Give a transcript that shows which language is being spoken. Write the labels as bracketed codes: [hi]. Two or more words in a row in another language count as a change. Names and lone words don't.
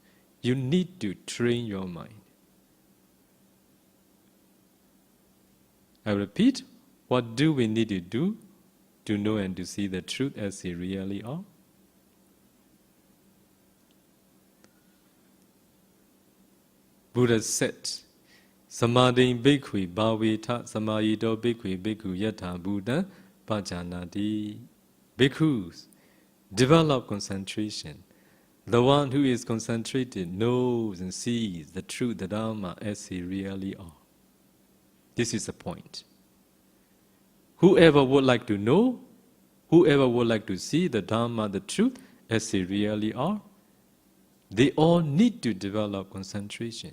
[en] You need to train your mind. I repeat, what do we need to do to know and to see the truth as they really are? Buddha said, [pi] Samadhi bhikkhu bhaveta samayito bhikkhu yatha Buddha pajanati. [en] Bhikkhus develop concentration. The one who is concentrated knows and sees the truth, the Dharma, as they really are. This is the point. Whoever would like to know, whoever would like to see the Dharma, the truth, as they really are, they all need to develop concentration.